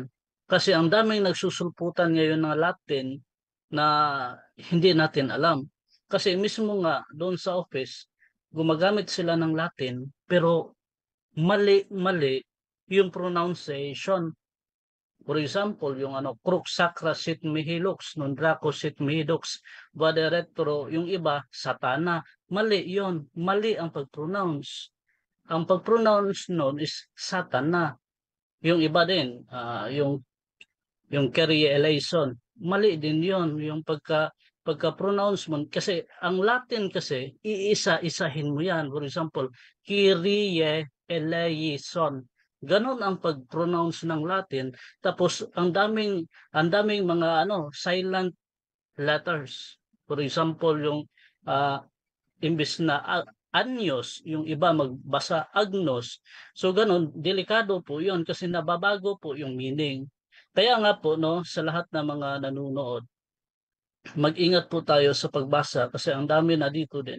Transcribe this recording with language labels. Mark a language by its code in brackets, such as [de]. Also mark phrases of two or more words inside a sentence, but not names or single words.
[tl] Kasi ang daming nagsusulputan ngayon ng Latin na hindi natin alam. Kasi mismo nga doon sa office, gumagamit sila ng Latin, pero mali-mali yung pronunciation. [en] For example, [la] yung crux sacra sit mihi lux, non draco sit mihi lux, vade retro, [tl] yung iba, satana. Mali yon, mali ang pag-pronounce. Ang pag-pronounce nun is satana. Yung iba din, yung [el] Kyrie eleison, [tl] mali din yon, yung pagka-pronouncement, kasi ang Latin kasi iisa-isahin mo yan. [en] For example, [el] Kyrie eleison, [tl] ganon ang pag-pronounce ng Latin. Tapos ang daming mga [en] silent letters. For example, [tl] yung imbes na anyos, yung iba magbasa agnos. So ganun, delikado po yun kasi nababago po yung meaning. Kaya nga po, no, sa lahat ng mga nanunood, mag-ingat po tayo sa pagbasa kasi ang dami na dito din.